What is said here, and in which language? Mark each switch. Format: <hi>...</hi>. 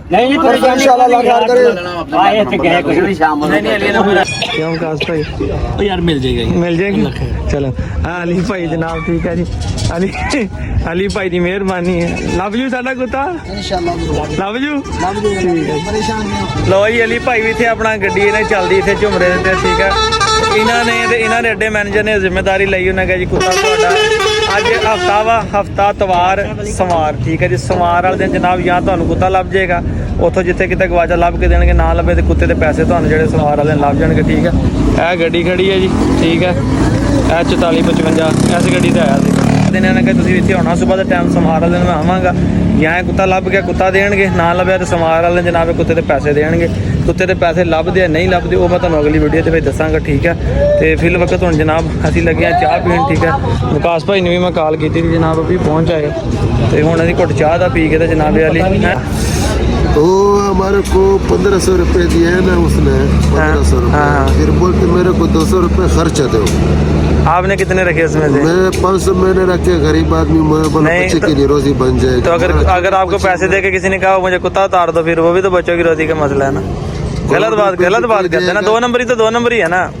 <pa>ਨਹੀਂ ਨਹੀਂ ਪਰੇਸ਼ਾਨੀ</pa> <hi>इंशाल्लाह अल्लाह प्यार करे</hi> <pa>ਆਏ ਤੇ ਗਏ ਕੁਝ ਵੀ ਸ਼ਾਮ ਨੂੰ ਨਹੀਂ ਅਲੀ ਨਾ ਮੇਰਾ</pa> <hi>क्यों काश भाई</hi> <pa>ਉਹ ਯਾਰ ਮਿਲ ਜਾਏਗਾ</pa> <hi>मिल जाएगी चलो हाँ अली भाई जनाब ठीक है जी अली अली भाई की मेहरबानी है लव यू</hi> <pa>साडा कुत्ता</pa> <hi>इंशाल्लाह</hi> <en>love you</en> <hi>परेशान नहीं हो</hi> <pa>ਲੋ ਜੀ ਅਲੀ ਭਾਈ ਵੀ ਇੱਥੇ ਆਪਣਾ ਗੱਡੀ ਇਹਨੇ ਚੱਲਦੀ ਇੱਥੇ ਝੁਮਰੇ ਦੇ ਤੇ ਠੀਕ ਹੈ ਇਹਨਾਂ ਨੇ ਅੱਡੇ ਮੈਨੇਜਰ ਨੇ ਜ਼ਿੰਮੇਵਾਰੀ ਲਈ ਉਹਨਾਂ ਕਹੇ ਜੀ ਕੁੱਤਾ ਤੁਹਾਡਾ ਅੱਜ ਹਫਤਾ ਵਾ ਹਫਤਾ ਤਵਾਰ ਸਵਾਰ ਠੀਕ ਹੈ ਜੀ ਸਵਾਰ ਵਾਲੇ ਦਿਨ ਜਨਾਬ ਜਾਂ ਤੁਹਾਨੂੰ ਕੁੱਤਾ ਲੱਭ ਜਾਏਗਾ ਉੱਥੋਂ ਜਿੱਥੇ ਕਿਤੇ ਗਵਾਚਾ ਲੱਭ ਕੇ ਦੇਣਗੇ ਨਾ ਲੱਭੇ ਤੇ ਕੁੱਤੇ ਦੇ ਪੈਸੇ ਤੁਹਾਨੂੰ ਜਿਹੜੇ ਸਵਾਰ ਵਾਲੇ ਦਿਨ ਲੱਭ ਜਾਣਗੇ ਠੀਕ ਹੈ ਇਹ ਗੱਡੀ ਖੜੀ ਹੈ ਜੀ ਠੀਕ ਹੈ ਇਹ 4455 ਇਸ ਗੱਡੀ ਤੇ ਆਇਆ ਸੀ ਦਿਨ ਇਹਨਾਂ ਨੇ ਤੁਸੀਂ ਇੱਥੇ ਆਉਣਾ ਸਵੇਰ ਦਾ ਟਾਈਮ ਸਮਾਰ ਵਾਲੇ ਦਿਨ ਮੈਂ ਆਵਾਂਗਾ ਜਾਂ ਇਹ ਕੁੱਤਾ ਲੱਭ ਗਿਆ ਕੁੱਤਾ ਦੇਣਗੇ ਨਾ ਲੱਭਿਆ ਤੇ ਸਮਾਰ ਵਾਲੇ ਜਨਾਬ ਕੁੱਤੇ ਦੇ ਪੈਸੇ ਦੇਣਗੇ ਕੁੱਤੇ ਦੇ ਪੈਸੇ ਲੱਭਦੇ ਆ ਨਹੀਂ ਲੱਭਦੇ ਉਹ ਮੈਂ ਤੁਹਾਨੂੰ ਅਗਲੀ ਵੀਡੀਓ ਤੇ ਵਿੱਚ ਦੱਸਾਂਗਾ ਠੀਕ ਹੈ ਤੇ ਫਿਰ ਵਕਤ ਹੁਣ ਜਨਾਬ ਅਸੀਂ ਲੱਗੇ ਆ ਚਾਹ ਪੀਣ ਠੀਕ ਹੈ ਵਿਕਾਸ ਭਾਈ ਨੂੰ ਵੀ ਮੈਂ ਕਾਲ ਕੀਤੀ ਸੀ ਜਨਾਬ ਵੀ ਪਹੁੰਚ ਆਏ ਤੇ ਹੁਣ ਅਸੀਂ ਘੁੱਟ ਚਾਹ ਦਾ ਪੀ ਕੇ ਤੇ ਜਨਾਬ ਵਾਲੀ</pa> <hi>वो हमारे को 1500 रुपए दिए है ना उसने 1500 रुपए फिर बोलते मेरे को 200 रुपए खर्चा दो आपने कितने रखे इसमें से मैं 500 मैंने रखे गरीब आदमी मैं बोला नहीं, बच्चे की नहीं रोजी बन जाएगी तो अगर आपको पैसे दे के किसी ने कहा मुझे कुत्ता उतार दो फिर वो भी तो बच्चों की रोजी का मसला है ना गलत बात करते हैं ना 2 नंबर ही तो 2 नंबर ही है ना</hi>